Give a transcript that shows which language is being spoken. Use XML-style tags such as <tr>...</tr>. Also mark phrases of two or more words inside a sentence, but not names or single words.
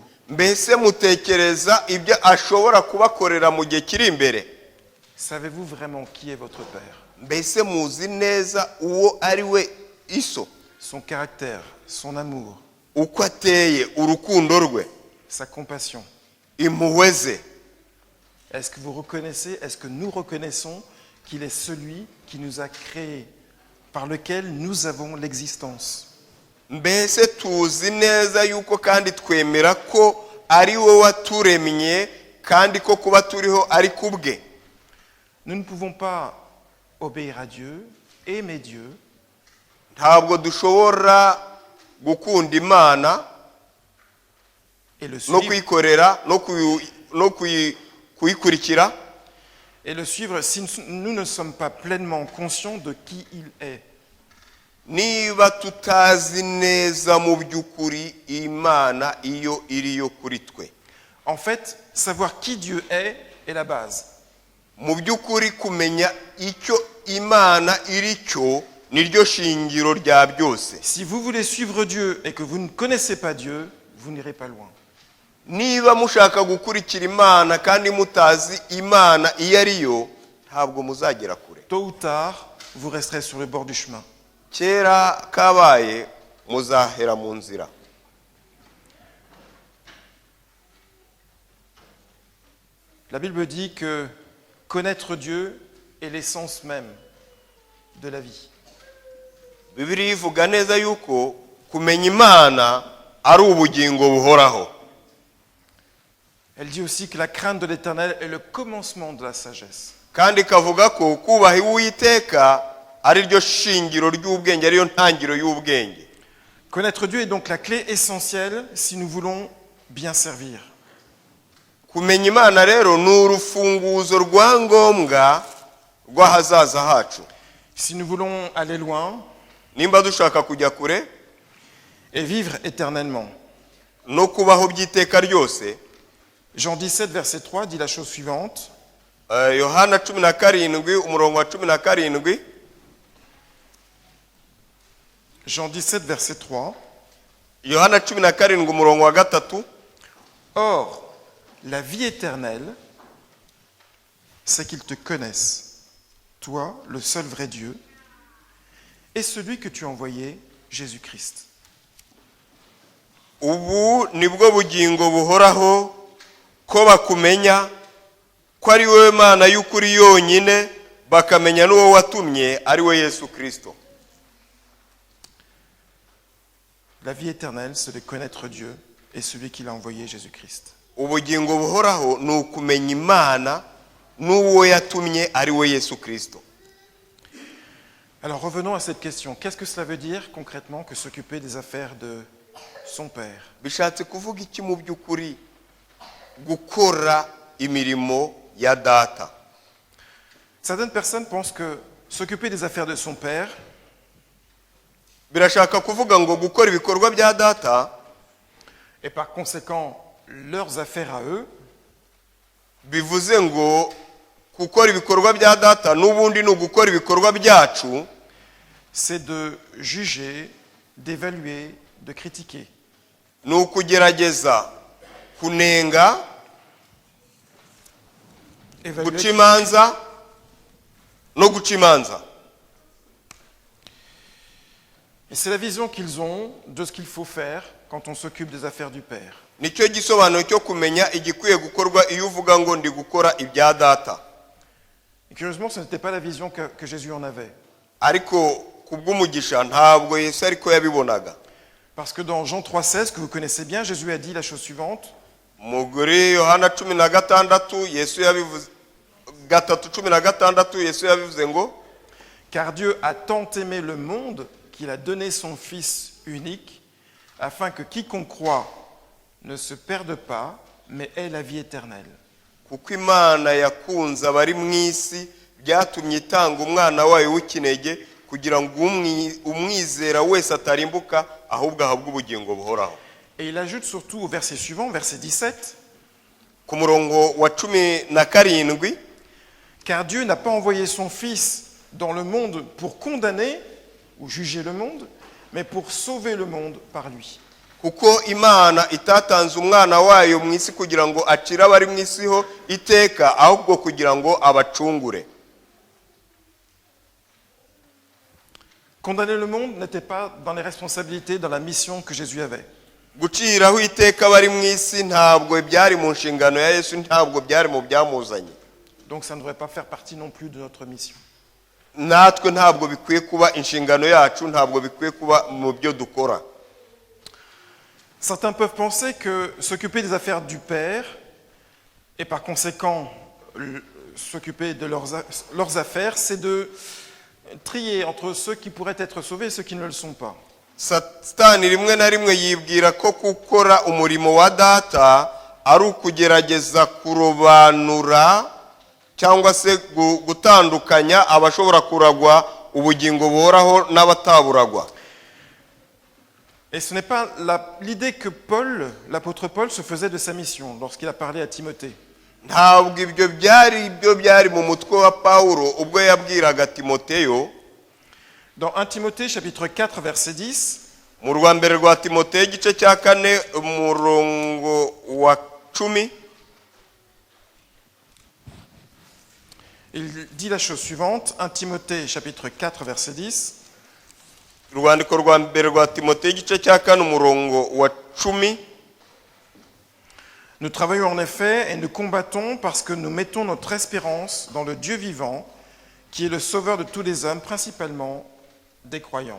<rw>Mbese mutekereza ibyo ashobora kubakorera mu gihe kiri imbere?</rw> <fr>Savez-vous vraiment qui est votre Père?</fr> <rw>Mbese muzi neza uwo ari we iso?</rw> <fr>Son caractère, son amour,</fr> <rw>uko ateye, urukundo rwe,</rw> <fr>sa compassion.</fr> <rw>impuhwe ze.</rw> <fr>Est-ce que vous reconnaissez, est-ce que nous reconnaissons qu'il est celui qui nous a créés, par lequel nous avons l'existence?</fr> <rw>Mbese tuzi neza yuko kandi twemera ko ari we waturemye kandi ko kuba turiho ari kubwe?</rw> <fr>Nous ne pouvons pas obéir à Dieu, aimer Dieu,</fr> <rw>ntabwo dushobora gukunda Imana</rw> <fr>et le</fr> <rw>no</rw> <fr>suivre,</fr> <rw>kuyikorera no kuyikurikira</rw> <fr>et le suivre si nous ne sommes pas pleinement conscients de qui il est.</fr> <rw>niba tutazi neza mu by'ukuri Imana iyo iriyo kuri twe.</rw> <fr>En fait, savoir qui Dieu est la base.</fr> <rw>Mu by'ukuri kumenya icyo Imana iri cyo niryo shingiro rya byose.</rw> <fr>Si vous voulez suivre Dieu et que vous ne connaissez pas Dieu, vous n'irez pas loin.</fr> <rw>niba mushaka gukurikira imana kandi mutazi imana iyo ari yo ntabwo muzagera kure.</rw> <fr>Tôt ou tard, vous resterez sur le bord du chemin.</fr> <rw>Kera kabaye muzahera mu nzira.</rw> <fr>La Bible dit que connaître Dieu est l'essence même de la vie.</fr> <rw>Bibiliya ivuga neza yuko kumenya imana ari ubugingo buhoraho.</rw> <fr>Elle dit aussi que la crainte de l'Éternel est le commencement de la sagesse.</fr> <rw>Kandi kavuga ko kubaha Uwiteka ari ryo shingiro ry'ubwenge, ariyo ntangiro y'ubwenge.</rw> <fr>Connaître Dieu est donc la clé essentielle si nous voulons bien servir.</fr> <rw>Kumenya imana rero ni urufunguzo rwa ngombwa rw'ahazaza hacu.</rw> <fr>Si nous voulons aller loin</fr> <rw>Nimba dushaka kujya kure</rw> <fr>et vivre éternellement.</fr> <rw>no kubaho by'iteka ryose,</rw> <fr>Jean 17, verset 3 dit la chose suivante.</fr> <rw>Yohana 17 umurongo wa 17.</rw> <fr>Jean 17, verset 3.</fr> <rw>Yohana 17 umurongo wa 3.</rw> <fr>Or, la vie éternelle, c'est qu'ils te connaissent, toi, le seul vrai Dieu, et celui que tu as envoyé, Jésus-Christ.</fr> <rw>Ubu nibwo bugingo buhoraho ko bakumenya ko ari wowe Mana y'ukuri yonyine, bakamenya n'uwo watumye ari we Yesu Kristo.</rw> <fr>La vie éternelle, c'est de connaître Dieu et celui qui l'a envoyé, Jésus-Christ.</fr> <rw>Ubugingo buhoraho ni ukumenya Imana n'uwo yatumye ari we Yesu Kristo.</rw> <fr>Alors revenons à cette question. Qu'est-ce que cela veut dire concrètement que s'occuper des affaires de son Père?</fr> <rw>Bishatse kuvuga iki mu by'ukuri gukora imirimo ya data?</rw> <fr>Certaines personnes pensent que s'occuper des affaires de son Père,</fr> <rw>Birashaka kuvuga ngo gukora ibikorwa bya data,</rw> <fr>et par conséquent leurs affaires à eux,</fr> <rw>bivuze ngo gukora ibikorwa bya data n'ubundi ni ugukora ibikorwa byacu,</rw> <fr>c'est de juger, d'évaluer, de critiquer.</fr> <rw>ni ukugerageza kunenga,</rw> <fr>Évaluer,</fr> <rw>guca imanza no guca imanza.</rw> <fr>Et c'est la vision qu'ils ont de ce qu'il faut faire quand on s'occupe des affaires du Père.</fr> <rw>Nicyo gisobanuro cyo kumenya igikwiye gukorwa iyo uvuga ngo ndi gukora ibya data.</rw> <fr>Et curieusement, ce n'était pas la vision que Jésus en avait.</fr> <rw>Ariko kubw'umugisha ntabwo Yesu ariko yabibonaga.</rw> <fr>Parce que dans Jean 3,16, que vous connaissez bien, Jésus a dit la chose suivante.</fr> <rw>Muri Yohana 16 Yesu yabivuze 3:16 Yesu yabivuze ngo,</rw> <fr>Car Dieu a tant aimé le monde qu'il a donné son Fils unique, afin que quiconque croit ne se perde pas, mais ait la vie éternelle.</fr> <rw>kuko Imana yakunze abari mu isi byatumye itanga umwana wayo w'ikinege kugira ngo umwizera wese atarimbuka ahubwo ahabwe ubugingo buhoraho.</rw> <fr>Et il ajoute surtout au verset suivant, verset 17,</fr> <rw>Ku murongo wa 17,</rw> <fr>car Dieu n'a pas envoyé son Fils dans le monde pour condamner ou juger le monde, mais pour sauver le monde par lui.</fr> <rw>kuko Imana itatanze umwana wayo mu isi kugira ngo acire abari mu isi ho iteka, ahubwo kugira ngo abacungure.</rw> <fr>Condamner le monde n'était pas dans les responsabilités, dans la mission que Jésus avait.</fr> <rw>Guciraho iteka abari mu isi ntabwo byari mu nshingano ya Yesu, ntabwo byari mu byamuzanye.</rw> <fr>Donc ça ne devrait pas faire partie non plus de notre mission.</fr> <rw>Natwe ntabwo bikwiye kuba inshingano yacu, ntabwo bikwiye kuba mu byo dukora.</rw> <fr>Certains peuvent penser que s'occuper des affaires du Père, et par conséquent s'occuper de leurs affaires, c'est de trier entre ceux qui pourraient être sauvés et ceux qui ne le sont pas.</fr> <rw>Satani rimwe na rimwe yibwira ko gukora umurimo wa data ari ukugerageza kurobanura cyangwa se gutandukanya abashobora kuragwa ubugingo buhoraho n'abataburagwa.</rw> <fr>Et ce n'est pas l'idée que Paul, l'apôtre Paul, se faisait de sa mission lorsqu'il a parlé à Timothée.</fr> <rw>Ntabwo ibyo byari mu mutwe wa Pawulo ubwo yabwiraga Timoteyo.</rw> <fr>Dans 1 Timothée chapitre 4 verset 10,</fr> <rw>mu rwa mbere rwa Timoteyo igice cya 4 umurongo wa 10.</rw> <fr>Il dit la chose suivante, 1 Timothée chapitre 4 verset 10.</fr> <rw>Urwandiko rwa mbere rwa Timoteyo igice cya 4 umurongo wa 10.</rw> <fr>Nous travaillons en effet et nous combattons parce que nous mettons notre espérance dans le Dieu vivant, qui est le sauveur de tous les hommes, principalement des croyants.</fr>